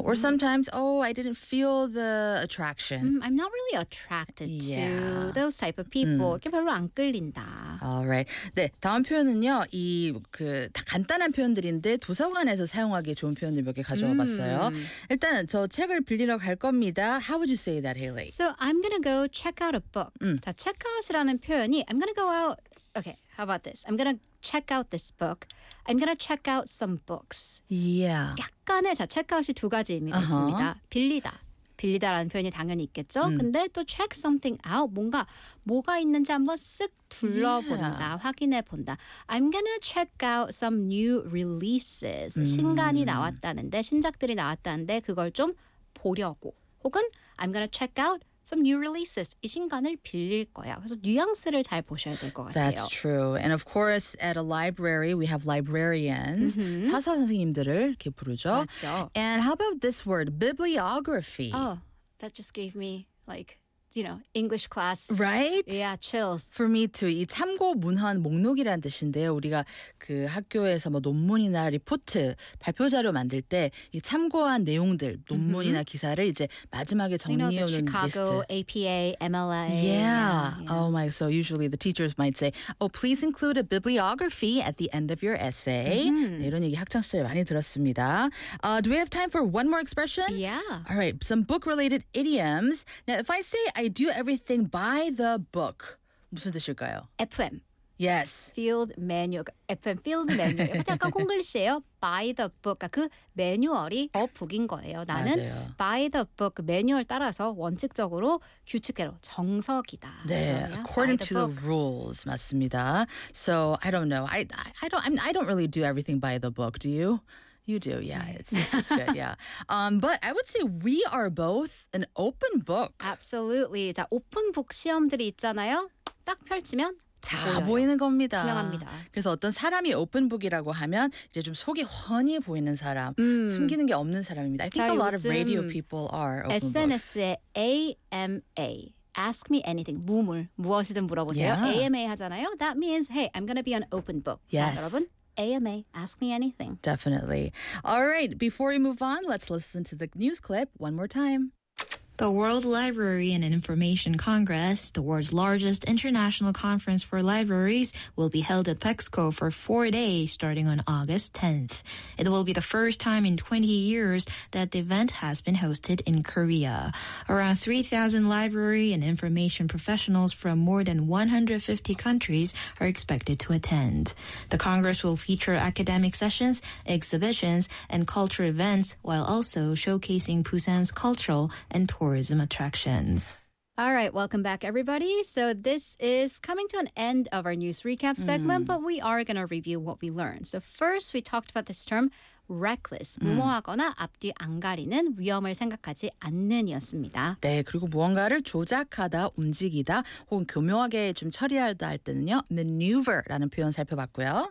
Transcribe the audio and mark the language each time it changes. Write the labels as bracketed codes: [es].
[en] Or sometimes, oh, I didn't feel the attraction. I'm not really attracted to those type of people. [ko] 이렇게 별로 안 끌린다. Alright. 네, 다음 표현은요. 이 그 다 간단한 표현들인데 도서관에서 사용하기 좋은 표현들 몇 개 가져와 봤어요. 일단 저 책을 빌리러 갈 겁니다. [en] How would you say that, Hayley? So I'm gonna go check out a book. [ko] 자, check out이라는 표현이 [en] I'm gonna go out. Okay, how about this? I'm gonna check out this book. I'm gonna check out some books. Yeah. [ko] 약간의 자 check out이 두 가지 의미가 있습니다. 빌리다. 빌리다라는 표현이 당연히 있겠죠. 근데 또 check something out. 뭔가 뭐가 있는지 한번 쓱 둘러본다. [en] Yeah. [ko] 확인해본다. [en] I'm gonna check out some new releases. [ko] 신간이 나왔다는데, 신작들이 나왔다는데 그걸 좀 보려고. [en] 혹은 I'm gonna check out some new releases. [ko] 이 신간을 빌릴 거야. 그래서 뉘앙스를 잘 보셔야 될 것 같아요. [en] That's true. And of course, at a library, we have librarians. [ko] 사서 선생님들을 이렇게 부르죠. 맞죠. [en] And how about this word, bibliography? Oh, that just gave me like, you know, English class. Right? Yeah, chills. For me too. [ko] 이 참고 문헌 목록이라는 뜻인데요. 우리가 그 학교에서 뭐 논문이나 리포트, 발표 자료 만들 때 이 참고한 내용들, 논문이나 기사를 이제 마지막에 정리해 놓는 리스트. [en] You know, the Chicago, APA, MLA. Yeah. Oh my, so usually the teachers might say, oh, please include a bibliography at the end of your essay. Mm-hmm. [ko] 네, 이런 얘기 학창시절에 많이 들었습니다. [en] Do we have time for one more expression? Yeah. All right, some book-related idioms. Now, if I say I do everything by the book. [ko] 무슨 뜻일까요? [en] FM. Yes. Field manual. FM field manual. [ko] 이것도 약간 콩글리시예요. [en] By the book. [ko] 그 매뉴얼이 the book인 거예요. 나는 맞아요. [en] By the book. [ko] 매뉴얼 따라서 원칙적으로 규칙대로 정석이다. [en] 네. According to the rules. [ko] 맞습니다. [en] So I don't know. I don't really do everything by the book. Do you? You do, yeah. It's good, yeah. But I would say we are both an open book. Absolutely. [ko] 자, 오픈북 시험들이 있잖아요. 딱 펼치면 다 보여요. 보이는 겁니다. 투명합니다. 그래서 어떤 사람이 오픈북이라고 하면 이제 좀 속이 훤히 보이는 사람, 숨기는 게 없는 사람입니다. [en] I think a lot of radio people are open [ko] SNS에 [en] books. [ko] SNS에 AMA. Ask me anything. 무물. 무엇이든 물어보세요. [en] Yeah. [ko] AMA 하잖아요. [en] That means, hey, I'm going to be an open book. Yes. [ko] 자, 여러분. [en] AMA, ask me anything. Definitely. All right, before we move on, let's listen to the news clip one more time. The World Library and Information Congress, the world's largest international conference for libraries, will be held at PEXCO for 4 days starting on August 10th. It will be the first time in 20 years that the event has been hosted in Korea. Around 3,000 library and information professionals from more than 150 countries are expected to attend. The Congress will feature academic sessions, exhibitions, and culture events while also showcasing Busan's cultural and tourism attractions. All right, welcome back, everybody. So this is coming to an end of our news recap segment, but we are going to review what we learned. So first, we talked about this term, reckless. [ko] 무모하거나 앞뒤 안 가리는 위험을 생각하지 않는이었습니다. 네, 그리고 무언가를 조작하다, 움직이다, 혹은 교묘하게 좀 처리하다 할 때는요, maneuver라는 표현 살펴봤고요.